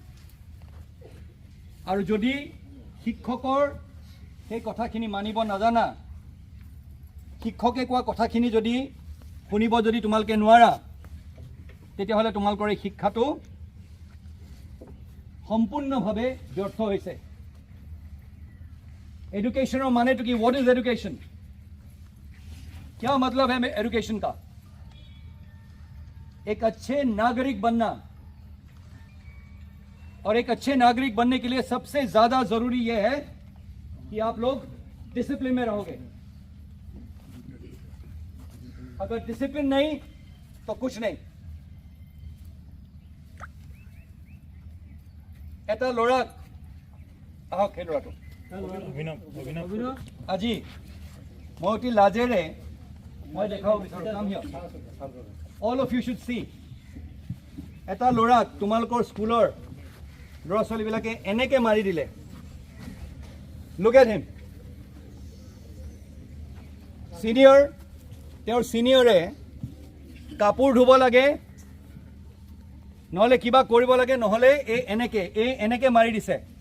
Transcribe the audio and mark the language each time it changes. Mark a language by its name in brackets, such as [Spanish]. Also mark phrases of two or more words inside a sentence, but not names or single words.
[Assamese] আৰু যদি শিক্ষকৰ সেই কথাখিনি মানিব নাজানা, শিক্ষকে কোৱা কথাখিনি যদি শুনিব যদি তোমালোকে নোৱাৰা, তেতিয়াহ'লে তোমালোকৰ এই শিক্ষাটো সম্পূৰ্ণভাৱে ব্যৰ্থ হৈছে। [Hindi] एजुकेशनर माने तो कि [English] what is education? [Hindi] क्या मतलब है एजुकेशन का? एक अच्छे नागरिक बनना, और एक अच्छे नागरिक बनने के लिए सबसे ज्यादा जरूरी यह है कि आप लोग डिसिप्लिन में रहोगे। अगर डिसिप्लिन नहीं तो कुछ नहीं। [Assamese] এটা ল'ৰাক আহক সেই ল'ৰাটো আজি মই অতি লাজেৰে মই দেখাব বিচাৰোঁ। [English] come here, all of you should see. [Assamese] এটা ল'ৰাক তোমালোকৰ স্কুলৰ ল'ৰা ছোৱালীবিলাকে এনেকৈ মাৰি দিলে। [English] look at him. [Assamese] চিনিয়ৰ, তেওঁৰ চিনিয়ৰে কাপোৰ ধুব লাগে, নহ'লে কিবা কৰিব লাগে, নহ'লে এনেকৈ মাৰি দিছে।